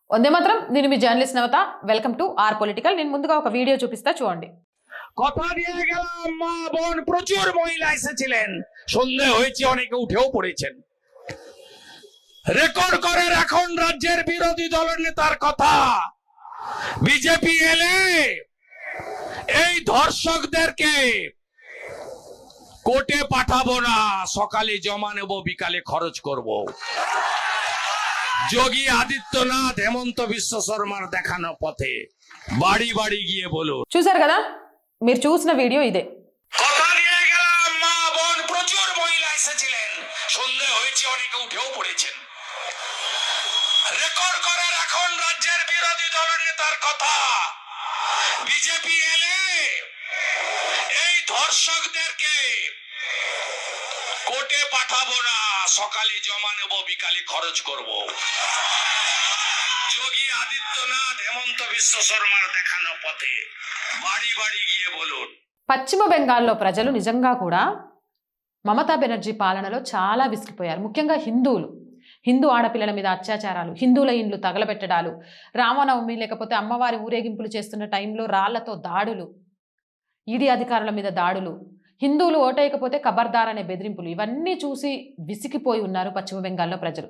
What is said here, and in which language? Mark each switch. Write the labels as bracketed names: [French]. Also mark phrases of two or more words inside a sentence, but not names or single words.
[Telugu] వందే మాత్రం నేను మీ జర్నలిస్ట్ నవత [English] welcome to our political. [Telugu] నేను ముందుగా ఒక వీడియో చూపిస్తా చూడండి। [Bangla] কথা দিয়ে গেলাম মা বোন প্রচুর মহিলা এসেছিলেন, সন্দেহ হয়েছে অনেকে উঠেও পড়েছেন। রেকর্ড করে এখন রাজ্যের বিরোধী দলের নেতার কথা, বিজেপি এলে এই ধর্ষকদেরকে কোর্টে পাঠাবো না, সকালে জমা নেব বিকালে খরচ করব। যোগী ఆదిత్యనాథ్ হেমন্ত বিশ্ব শর্মার দেখানো পথে বাড়ি বাড়ি গিয়ে বলুন। [Telugu] చూశారు కదా, మీరు చూసిన వీడియో ఇదే। [Bangla] কথা দিয়ে গেলাম মা বোন প্রচুর মহিলা এসেছিলেন, সন্দেহ হয়েছে অনেকে উঠেও পড়েছেন। রেকর্ড করে এখন রাজ্যের বিরোধী দলের নেতার কথা, বিজেপি এলে এই ধর্ষকদেরকে কোর্টে পাঠাবো না, সকালে জমা নেব বিকালে খরচ করব। যোগী ఆదిత్యనాథ్ হেমন্ত বিশ্ব শর্মার দেখানো পথে বাড়ি বাড়ি গিয়ে বলুন। [Telugu] పశ్చిమ బెంగాల్లో ప్రజలు నిజంగా కూడా మమతా బెనర్జీ పాలనలో చాలా విసిగిపోయారు। ముఖ్యంగా హిందూ ఆడపిల్లల మీద అత్యాచారాలు, హిందువుల ఇండ్లు తగలబెట్టడాలు, రామనవమి లేకపోతే అమ్మవారి ఊరేగింపులు చేస్తున్న టైంలో రాళ్లతో దాడులు, ఈడీ అధికారుల మీద దాడులు, హిందువులు ఓటేయకపోతే ఖబర్దార్ అనే బెదిరింపులు, ఇవన్నీ చూసి విసిగిపోయి ఉన్నారు పశ్చిమ బెంగాల్లో ప్రజలు।